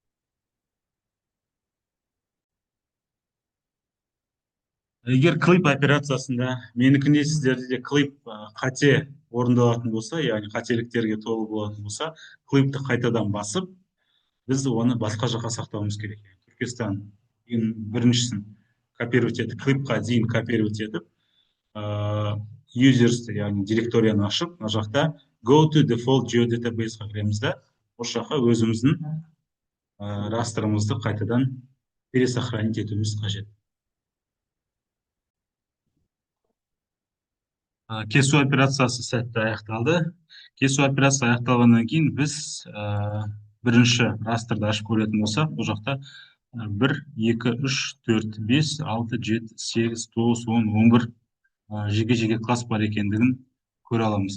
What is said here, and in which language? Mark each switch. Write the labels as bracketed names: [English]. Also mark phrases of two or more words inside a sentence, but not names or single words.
[Kazakh] Егер клип операциясында менікінде сіздерде де клип қате орындалатын болса, яғни қателіктерге толы болатын болса, клипті қайтадан басып, біз оны басқа жаққа сақтауымыз керек. Түркістан біріншісін копировать етіп, клипқа дейін копировать етіп, users-ті, яғни директорияны ашып, мына жақта [English] go to default geodatabase- [Kazakh] ға кіреміз да, осы жаққа өзіміздің растрымызды қайтадан пересохранить етуіміз қажет. Кесу операциясы сәтті аяқталды. Кесу операциясы аяқталғаннан кейін біз бірінші растрды ашып көретін болсақ, бұл жақта 1, 2, 3, 4, 5, 6, 7, 8, 9, 10, 11 жеке-жеке класс бар екендігін көре аламыз.